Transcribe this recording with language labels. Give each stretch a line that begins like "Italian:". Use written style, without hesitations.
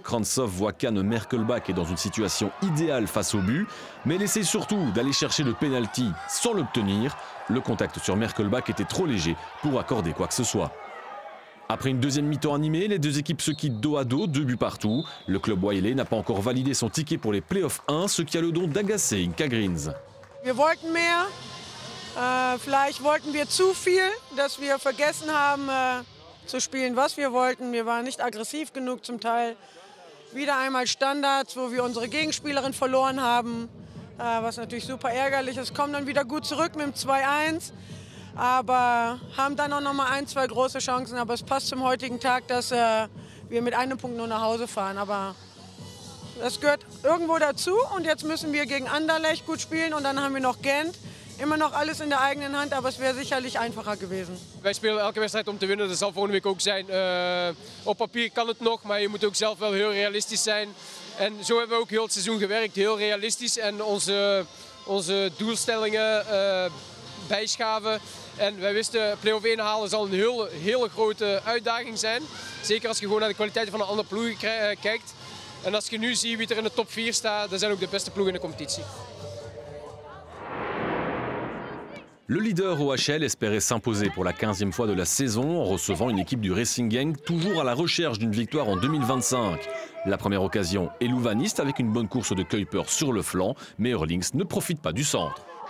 French: Krantzov voit qu'Anne Merkelbach est dans une situation idéale face au but, mais elle essaie surtout d'aller chercher le penalty sans l'obtenir. Le contact sur Merkelbach était trop léger pour accorder quoi que ce soit. Après une deuxième mi-temps animée, les deux équipes se quittent dos à dos, 2 buts partout. Le club Wiley n'a pas encore validé son ticket pour les playoffs 1, ce qui a le don d'agacer Inka Greens.
German: Wir wollten mehr. Vielleicht wollten wir zu viel, dass wir vergessen haben, zu spielen, was wir wollten. Wir waren nicht aggressiv genug zum Teil. Wieder einmal Standards, wo wir unsere Gegenspielerin verloren haben, was natürlich super ärgerlich ist. Kommen dann wieder gut zurück mit dem 2-1, aber haben dann auch noch mal 1, 2 große Chancen. Aber es passt zum heutigen Tag, dass wir mit einem Punkt nur nach Hause fahren. Aber das gehört irgendwo dazu und jetzt müssen wir gegen Anderlecht gut spielen und dann haben wir noch Gent.
Dutch: Immer nog alles in de eigene hand,
German: aber es wäre sicherlich einfacher gewesen.
Dutch: Wij spelen elke wedstrijd om te winnen, dat zal volgende week ook zijn. Op papier kan het nog, maar je moet ook zelf wel heel realistisch zijn. En zo hebben we ook heel het seizoen gewerkt, heel realistisch. En onze doelstellingen bijschaven. En wij wisten, play-off 1 halen zal een hele grote uitdaging zijn. Zeker als je gewoon naar de kwaliteiten van de andere ploegen kijkt. En als je nu ziet wie er in de top 4 staat, dat zijn ook de beste ploegen in de competitie.
French: Le leader OHL espérait s'imposer pour la 15e fois de la saison en recevant une équipe du Racing Genk toujours à la recherche d'une victoire en 2025. La première occasion est louvaniste avec une bonne course de Kuiper sur le flanc, mais Eurlings ne profite pas du centre.